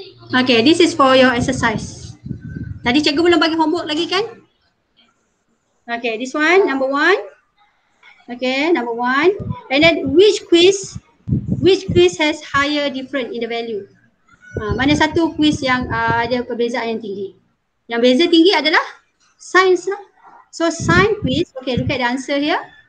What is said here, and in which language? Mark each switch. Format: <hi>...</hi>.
<en>Okay, this is for your exercise.</en> <ms>Tadi cikgu belum bagi homework lagi kan?</ms> <en>Okay, this one, number 1. Okay, number 1. And then which quiz has higher difference in the value?</en> <ms>Mana satu quiz yang ada perbezaan yang tinggi? Yang beza tinggi adalah science lah.</ms> <en>So science quiz, okay, look at the answer here.</en>